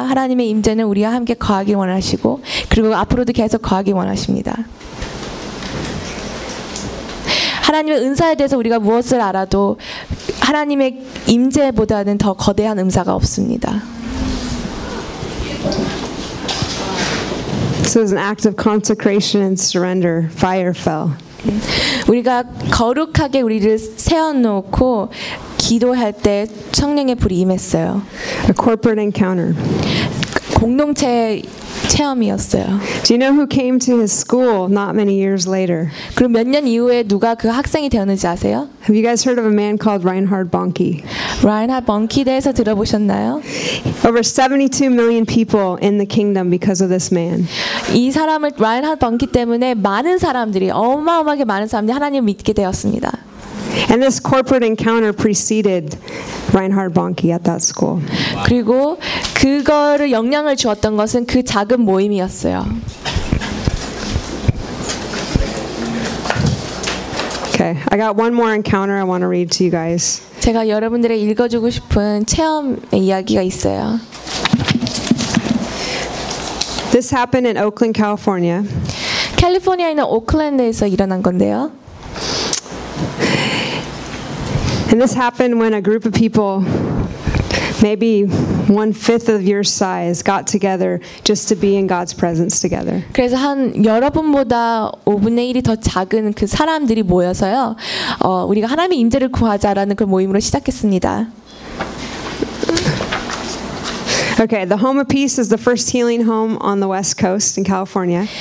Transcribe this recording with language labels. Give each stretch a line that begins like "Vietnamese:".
Korean: 하나님의 임재는 우리와 함께 거하기 원하시고 그리고 앞으로도 계속 거하기 원하십니다. 하나님의 은사에 대해서 우리가 무엇을 알아도 하나님의 임재보다는 더 거대한 은사가 없습니다.
English: So it's an act of consecration and surrender. Fire fell.
Korean: 우리가 거룩하게 우리를 세워놓고 기도할 때 성령의 불이 임했어요.
English: A corporate encounter.
Korean: 공동체 체험이었어요.
English: Do you know who came to his school not many years later?
Korean: 그럼 몇 년 이후에 누가 그 학생이 되었는지 아세요?
English: Have you guys heard of a man called Reinhard Bonnke?
Korean: Reinhard Bonnke 대해서 들어보셨나요?
English: Over 72 million people in the kingdom because of this man.
Korean: 이 사람을 Reinhard Bonnke 때문에 많은 사람들이 어마어마하게 많은 사람들이 하나님을 믿게 되었습니다.
English: And this corporate encounter preceded Reinhard Bonnke at that school.
Korean: 그리고 그거를 영향을 주었던 것은 그 작은 모임이었어요.
English: Okay, I got one more encounter I want to read to you guys.
Korean: 제가 여러분들에게 읽어주고 싶은 체험의 이야기가 있어요.
English: This happened in Oakland, California.
Korean: 캘리포니아에 있는 오클랜드에서 일어난 건데요.
English: And this happened when a group of people, maybe one-fifth of your size, got together just to be in God's presence together.
Korean: 그래서 한 여러분보다 5분의 1이 더 작은 그 사람들이 모여서요, 우리가 하나님의 임재를 구하자라는 그 모임으로 시작했습니다.
English: Okay, the Home of Peace is the first healing home on the West Coast in California.